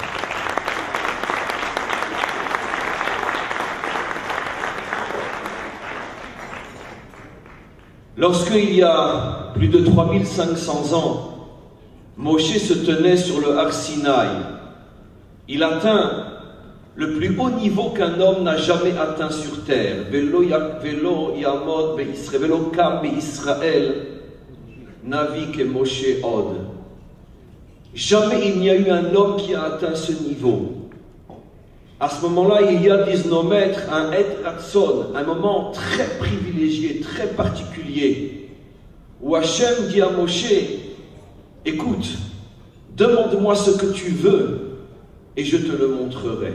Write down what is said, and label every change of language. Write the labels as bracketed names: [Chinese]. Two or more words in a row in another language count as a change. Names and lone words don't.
[French] Lorsqu'il y a plus de 3500 ans, Moshe se tenait sur le Har Sinaï, il atteint le plus haut niveau qu'un homme n'a jamais atteint sur terre. [Hebrew] Velo yamod be'Israël, velo kam be'Israël, navi ke Moshe od. [French] Jamais il n'y a eu un homme qui a atteint ce niveau. À ce moment-là, il y a, disent nos maîtres, un [Hebrew] Et Ratson, [French] un moment très privilégié, très particulier, où Hachem dit à Moshe, écoute, demande-moi ce que tu veux et je te le montrerai.